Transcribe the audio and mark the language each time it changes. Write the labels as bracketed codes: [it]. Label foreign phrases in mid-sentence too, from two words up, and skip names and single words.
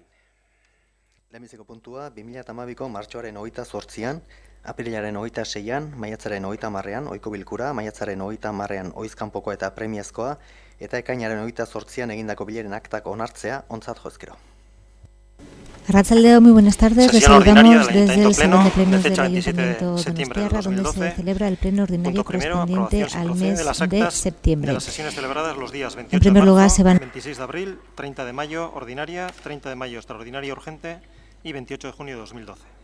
[eu] Lehenbiziko puntua 2012ko martxoaren 28an, apirilaren 26an, maiatzaren 30ean ohiko bilkura, maiatzaren 30ean oizkanpoko eta premiazkoa, eta ekainaren 28an egindako bileren aktak onartzea ontzat jo ezkero. Arratsaldeon, [es] muy buenas tardes. Les saludamos desde el Salón de Plenos del Ayuntamiento Donostiarra, donde se celebra el pleno ordinario correspondiente al mes de septiembre. De las sesiones celebradas los días 28 En primer lugar, se van 26 de abril, 30 de mayo ordinaria, 30 de mayo extraordinaria urgente y 28 de junio de 2012.